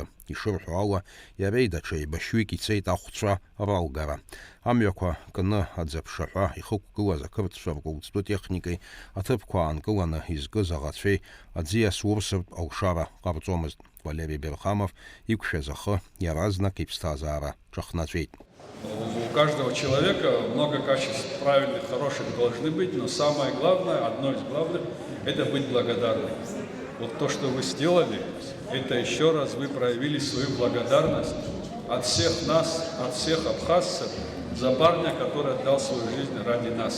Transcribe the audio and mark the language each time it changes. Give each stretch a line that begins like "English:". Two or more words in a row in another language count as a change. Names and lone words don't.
Abkhazian: Ишырҳәо ала, иареи даҽа еибашьҩык ицеит ахәцәа ралгара. Амҩақәа кны аӡаԥшаҳәа ихықәгылаз ақырҭцәа ркәылҵтәы техникеи аҭыԥқәа аанкыланы изкыз аӷацәеи аӡиас урсыртә алшара ҟарҵомызт. Валери Берхамов иқәшәаз ахы иаразнак иԥсҭазаара ҿахнаҵәеит.
Russian: У каждого человека много качеств правильных, хороших должны быть, но самое главное, одно из главных, это быть благодарным. Вот то, что вы сделали, это еще раз вы проявили свою благодарность от всех нас, от всех абхазцев, за парня, который отдал свою жизнь ради нас.